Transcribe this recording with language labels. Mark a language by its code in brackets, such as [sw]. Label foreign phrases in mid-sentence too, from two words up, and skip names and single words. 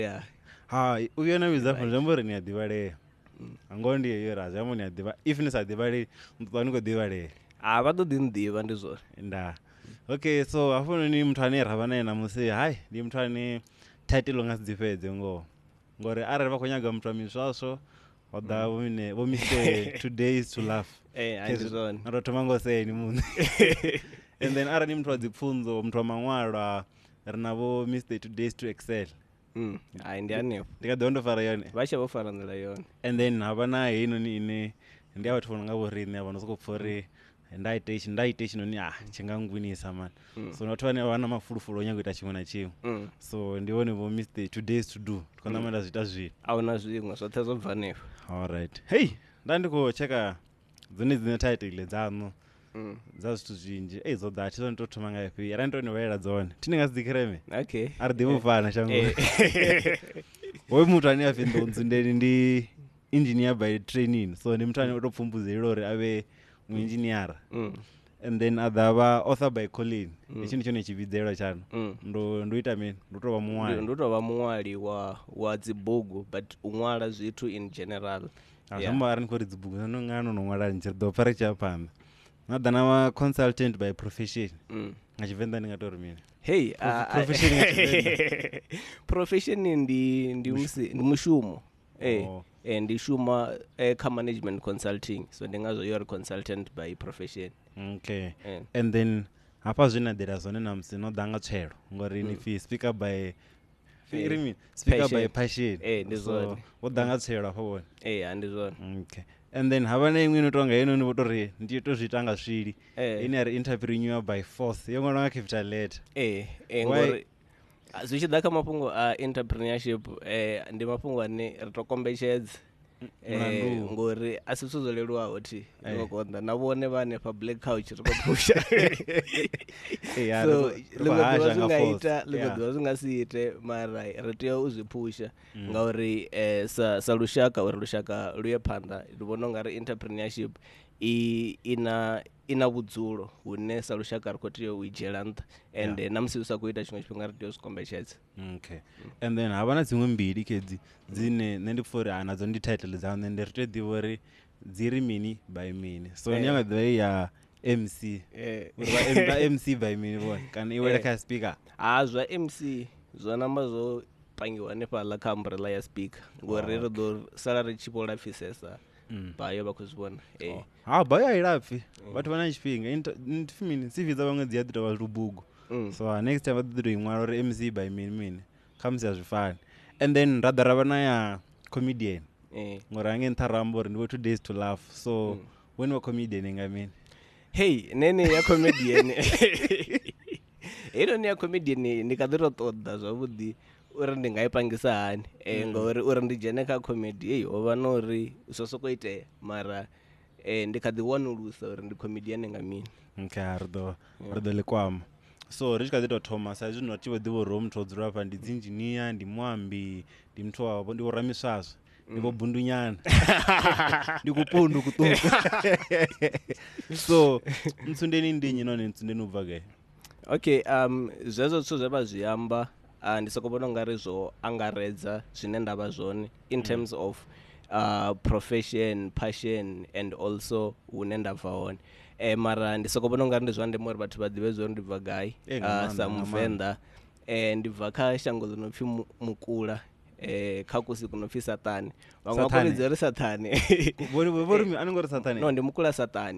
[ve] u vhuya na vhidza fhano zwiamba uri ni a ḓivhalea. Ngoho ndi yeyo ra zwiamba ni a ḓivha, if ni sa ḓivhalei ni ṱuwa ni khou ḓivhalea. vha ḓo ḓi nḓivha ndi zwone. Nda okay, so hafhanoni muthu ane ra vha naye namusi ndi muthu ane title nga si dzi fhedze ngori arali vha khou nyaga muthu wa miswaswo o ḓa vho Mr. [en] 2 days to laugh. [ve] Na ro thoma ngo seni muṋe. [en] And then [ve] arali muthu wa dzi pfunzo, muthu wa maṅwalwa, ri na vho Mr. 2 days to excel. Ndi hanefho ndi kha ḓivha ndo fara yone, vha tshe vho fara nḓila yone. [en] And then [ve] havha na heinoni ine ndi a vhathu vho no nga vho riṋe avha no sokou pfha uri nda ite tshinoni tshi nga ngwinisa man. So na vhathu vhane vha na mafulufulu o nyaga u ita tshiṅwe na tshiṅwe. So ndi vhone vho Mr. 2 days to do. Ndi khou ṋamela zwi ita zwino. Ahuna zwiṅwe zwoṱhe zwo bva hanefho. Alright. Nda ndi khou tsheka dzine title dzaṋu dza zwithu zwinzhi dzo ḓa thi dzo tou thoma nga ifhi ara ndo ni vhalela dzone thi ni nga si dzi khireme. Okay, ari ḓivhi u fana shango. Hoyu muthu ane a pfi Ndou Ntsundeni ndi [en] engineer by training, [ve] so ndi muthu ane o tou pfumbudzela uri avhe muinjiniara. [en] And then [ve] adavha [en] author by calling. [ve] Hetshi ndi tshone tshivhidzelo tshano. Ndo ita mini? Ndo tou vha muṅwali. Ndo tou vha muṅwali wa dzibugu, but u ṅwala zwithu [en] in general. [ve] Zamba ari ni khou ri dzibugu no ngano no ṅwala ni tshi ḓo pfha ri tshi ya phanḓa. Na ḓa na [en] consultant by profession. [ve] Nga Tshivenḓa ndi nga tou ri mini? Profession ndi mushumo. Ndi shuma kha [en] management consulting, [ve] so ndi ngazwo yo ri [en] consultant by profession. Okay. And then [ve] hafha zwine ḓela zwone na musi no ḓa nga tswelo ngori ni pfi [en] speaker by passion. [ve] Ndi zwone. Wo ḓa nga tswelo hafha vhone. Ndi zwone. Okay. [en] And then [ve] havha na iṅwe no tonga heinoni vho tori ndi to zwi ita nga swili. Ine ari [en] entrepreneur by force [ve] yo ṅwalwa nga [en] capital letter. [ve] Ngori zwi tshi ḓa kha mafhungo a entrepreneurship ndi mafhungo ane ri to kombetshedza ngori a si zwithu zwo leluwaho thi ngo konḓa na vhone vha hanefha Black Couch ri khou phusha. So ḽiṅwe ḓuvha zwi nga si ite, mara ri tea u zwi phusha ngauri sa lushaka uri lushaka lu ye phanḓa ndi vhona u nga ri entrepreneurship ina vhudzulo hune sa lushaka ri khou tea u i dzhiela nṱha, and na musi u sa khou ita tshiṅwe tshifhinga ri tea u zwi kombetshedza. Okay. [en] And then [ve] havha na dziṅwe mbili khedzi dzine nṋe ndi pfha uri nadzo ndi title dza nṋe ndi ri tea ḓivha uri dzi ri mini by mini, so ni nga ḓivha ya MC uri vha MC by mini vhone kana i wele kha speaker. Zwa MC zwa namba zwo pangiwa hanefhaḽa kha umbrella ya speaker ngori ri ḓo sala ri tshi vho lapfhisesa bayo vha khou zwi vhona. Bayo a i lapfi, vhathu vha na tshifhinga mini CV dza vhaṅwe dzi a ḓi tou vha lubugu. So [en] next time [ve] vha ḓo tou i ṅwala uri MC by mini kha musi a zwi fani. [en] And then [ve] ra ḓa ra vha na ya comedian ngori hange nṱha ra amba uri ndi 2 days to laugh, [en] so when [ve] wa comedian nga mini? Nene ya comedian ni ya comedian ndi kha ḓi tou ṱoḓa zwavhuḓi uri ndi nga i pangisa hani ngori uri ndi dzhene kha comedy ho vha no uri zwo sokou itea, mara ndi kha ḓi wanulusa uri ndi comedian nga mini. Okay, ri ḓo ḽi kwama. So ri tshi kha ḓi tou thoma sa izwi no tshi vho ḓivha uri ho muthu o dzula hafha ndi dzi engineer, ndi muambi, ndi muthu wavho, ndi vho ramiswaswo, ndi vho bundunyana, ndi kupundu kuṱuku. So Ntsundeni ndi nnyi none Ntsundeni u bva gai? Okay, zwezwo zwithu zwe vha zwi amba ndi soko vhona ungari zwo angaredza zwine ndavha zwone [en] in terms of profession, passion and also [ve] hune ndabva hone. Mara ndi soko vhona ungari ndi zwa ndeme uri vhathu vha ḓivhe zwo ndi bva gai. Sa Muvenda ndi bva kha shango ḽi no pfi Mukula, kha kusi kuno pfi Saṱani. Vhaṅwe vha khou ri Saṱani. Vhori ani ngori Saṱani? No, ndi Mukula Saṱani.